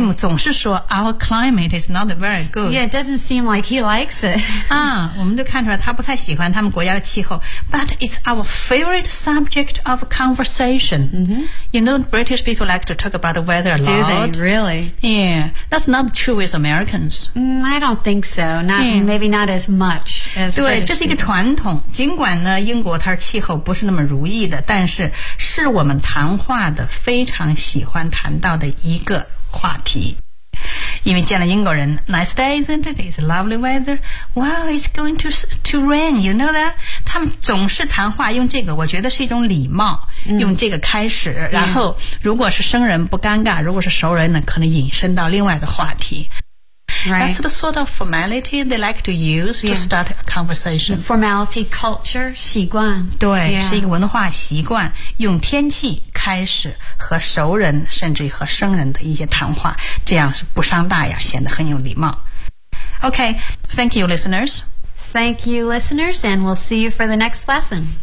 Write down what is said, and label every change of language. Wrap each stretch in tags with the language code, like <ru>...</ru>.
<en>Jim</en> <zh>总是说</zh> <en>，Our climate is not very good. Yeah, it doesn't seem like he likes it.</en> <zh>啊，我们都看出来他不太喜欢他们国家的气候。</zh> <en>But it's our favorite subject of conversation.、 Mm-hmm. You know, British people like to talk about the weather a lot. Do they really? Yeah, that's not true with Americans.、 I don't think so. Not、 yeah. maybe not as much.</en> <zh>对，这是一个传统。尽管呢，英国它气候不是那么如意的，但是是我们谈话的非常喜欢谈到的一个话题。因为见了英国人</zh> <en>，Nice day, isn't it? It's lovely weather. Wow, it's going to rain. You know that?</en> <zh>他们总是谈话用这个，我觉得是一种礼貌，用这个开始。然后，如果是生人不尴尬，如果是熟人呢，可能引申到另外的话题。</zh> <en>Right. That's the sort of formality they like to use、 yeah. to start a conversation. Formality, culture, 习惯。</en> <zh>对、是一个文化习惯用天气开始和熟人甚至和生人的一些谈话这样是不伤大雅显得很有礼貌。</zh> <en>Okay, thank you, listeners. Thank you, listeners, and we'll see you for the next lesson.</en>